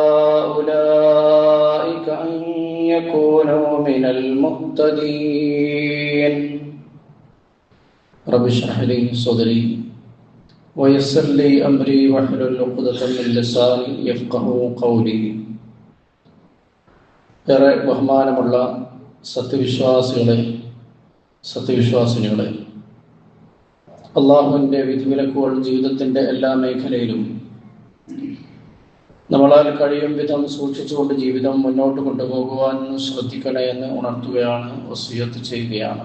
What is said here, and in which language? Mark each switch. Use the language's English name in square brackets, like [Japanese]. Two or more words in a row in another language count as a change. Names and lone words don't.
[Arabic] أولئك أن يكونوا من المهتدين رب اشرح لي صدري ويسر لي أمري واحلل عقدة من لساني يفقهوا قولي [Malayalam] ഏറെ ബഹുമാനമുള്ള സത്യവിശ്വാസിനികളെ അള്ളാഹുവിൻ്റെ വിധിവിലക്കുകൾ ജീവിതത്തിൻ്റെ എല്ലാ മേഖലയിലും നമ്മളാൽ കഴിയും വിധം സൂക്ഷിച്ചുകൊണ്ട് ജീവിതം മുന്നോട്ട് കൊണ്ടുപോകുവാൻ ശ്രദ്ധിക്കണേ എന്ന് ഉണർത്തുകയാണ്, വസിയ്യത്ത് ചെയ്യുകയാണ്.